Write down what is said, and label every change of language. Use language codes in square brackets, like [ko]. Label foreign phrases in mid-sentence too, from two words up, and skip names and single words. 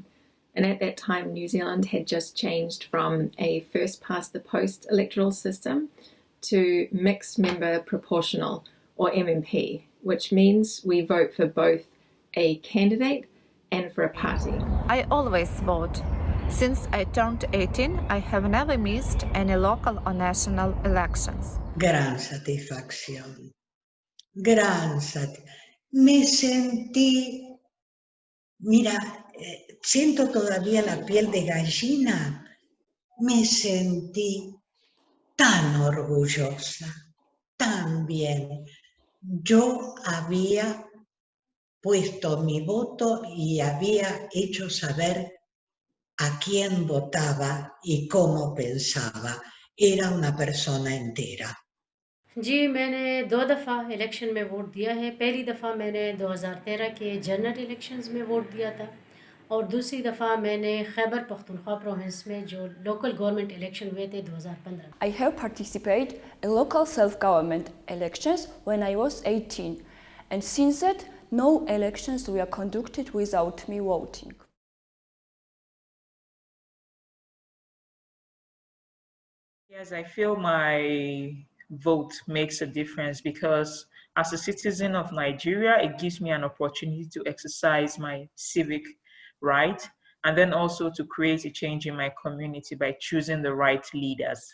[en] And at that time, New Zealand had just changed from a first-past-the-post electoral system to mixed member proportional, or MMP, which means we vote for both a candidate and for a party. I always vote. Since I turned 18, I have never missed any local or national elections. [es] Gran satisfacción. Gran satisfacción. Me sentí, mira, siento todavía la piel de gallina. Me sentí tan orgullosa, tan bien. Yo había puesto mi voto y había hecho saber a quién votaba y cómo pensaba. Era una persona entera. [hi] जी मैंने 2 दफ़ा इलेक्शन में वोट दिया है। पहली दफ़ा मैंने 2013 के [en] general elections [hi] में वोट दिया था और दूसरी दफ़ा मैंने खैबर पख्तूनख्वा प्रोविंस में जो [en] local government election [hi] हुए थे 2015। [en] I have participated in local self-government elections when I was 18, and since that, no elections were conducted without me voting. Yes, I feel my vote makes a difference because as a citizen of Nigeria, it gives me an opportunity to exercise my civic right and then also to create a change in my community by choosing the right leaders.